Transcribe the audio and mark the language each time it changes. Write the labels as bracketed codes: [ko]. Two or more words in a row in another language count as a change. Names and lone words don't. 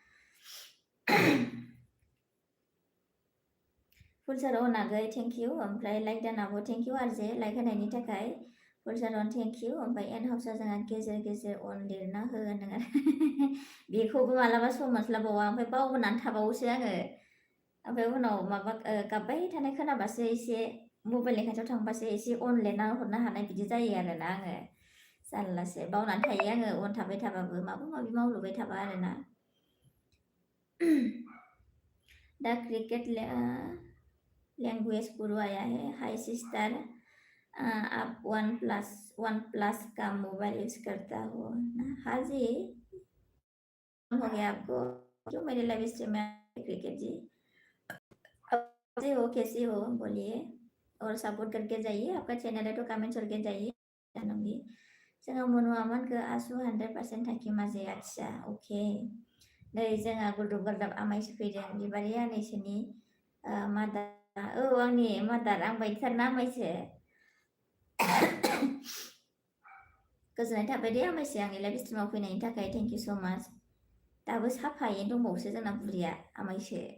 [brx] फुलसार अनागै [en] thank you [brx] ओमफ्राय लाइक दानाबो [en] thank you [brx] आरजे लाइक होनायनि थाखाय फुलसार अन [en] thank you [brx] ओमफ्राय एन हाउसआ जोंहा गेजेर गेजेर अन लिरना हो होनदों आरो बेखौबो मालाबा सम मोनस्लाबावा ओमफ्राय बावबोनानै थाबावोसो आङो ओमफ्राय उनाव माबा गाबबाय थानाय खोनाबासो एसे मबाइलनि खाथियाव थांबासो एसे अन लिरना हरनो हानाय बिदि जायो आरोना आङो जारलासो बावनानै थायो आङो अन थाबाय थाबाबो माबा माबि मावलुबाय थाबा आरोना [hi] दा क्रिकेट लैंग्वेज गुरु आया है हाय सिस्टर आप वन प्लस का मोबाइल यूज करता हो ना हाँ जी हो गया आपको क्यों मेरे [en] live stream [hi] में क्रिकेट जी कैसे हो कैसी हो बोलिए और सपोर्ट करके जाइए आपका चैनल है तो कमेंट करके जाइए जानूंगी [brx] जोंहा मनुआमानखौ आसु 100% थाखि माजे आच्छा अके नै जोंहा गुरदुब गुरदाब आमायसो फैदों बिबारि आनैसोनि मादार औ आंनि मादार आं बायदिथारना आमायसो गोजोननाय थाबाय दे आमायसो आंनि लाइभ स्ट्रिमाव फैनायनि थाखाय [en] thank you so much [brx] दाबो साफायैनो दंबावोसो जोंना बुरिया आमायसो